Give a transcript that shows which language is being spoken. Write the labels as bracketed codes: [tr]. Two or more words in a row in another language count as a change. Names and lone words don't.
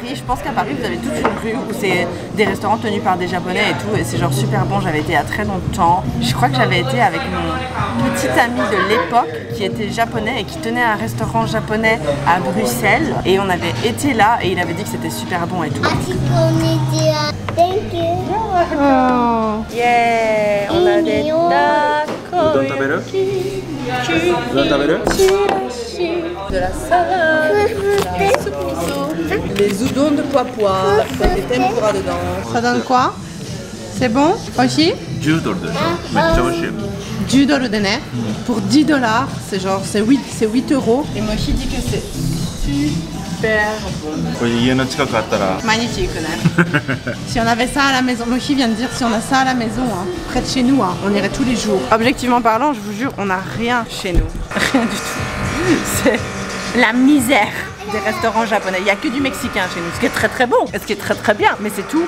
[fr] Je pense qu'à Paris, vous avez toute une rue où c'est des restaurants tenus par des Japonais et tout. Et c'est genre super bon. J'avais été il y a très longtemps. Je crois que j'avais été avec mon petit ami de l'époque qui était japonais et qui tenait un restaurant japonais à Bruxelles. Et on avait été là et il avait dit que c'était super bon et tout. [en] Thank you. Oh. Yeah, [fr] on a des de la salade, de la soupe miso, les udon de pois avec des tempura dedans. Ça donne quoi? C'est bon? Aussi? [ja] 10 ドルです。めっちゃ美味しい。 [fr] 10 dollars de net. Pour 10 $, c'est genre, c'est 8 euros. Et Mochi dit que c'est super super bon. [ja] これ家の近くあったら [fr] Magnifique, si on avait ça à la maison, Mochi vient de dire si on a ça à la maison, hein, près de chez nous, hein, on irait tous les jours. Objectivement parlant, je vous jure, on n'a rien chez nous. Rien du tout. C'est la misère des restaurants japonais. Il n'y a que du mexicain chez nous, ce qui est très très bon, ce qui est très très bien, mais c'est tout.